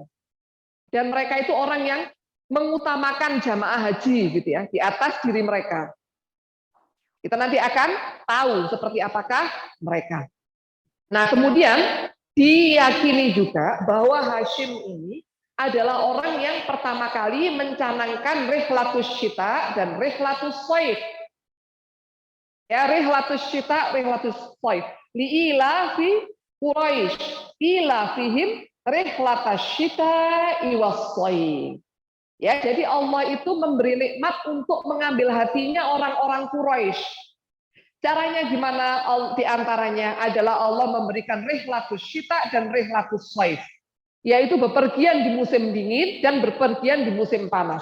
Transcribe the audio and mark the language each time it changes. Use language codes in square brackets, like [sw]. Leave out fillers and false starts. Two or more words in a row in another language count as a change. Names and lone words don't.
[id] Dan mereka itu orang yang mengutamakan jamaah haji gitu ya di atas diri mereka. Kita nanti akan tahu seperti apakah mereka. Nah, kemudian diyakini juga bahwa Hashim ini adalah orang yang pertama kali mencanangkan [ar] رحلة الشتاء [id] dan [ar] رحلة الصيف. Ya, رحلة الشتاء، رحلة الصيف. لإيلاف قريش إيلافهم رحلة الشتاء والصيف. [id] Ya, jadi Allah itu memberi nikmat untuk mengambil hatinya orang-orang Quraisy. Caranya gimana? Di antaranya adalah Allah memberikan [ar] رحلة الشتاء [id] dan [ar] رحلة الصيف, [id] yaitu bepergian di musim dingin dan bepergian di musim panas.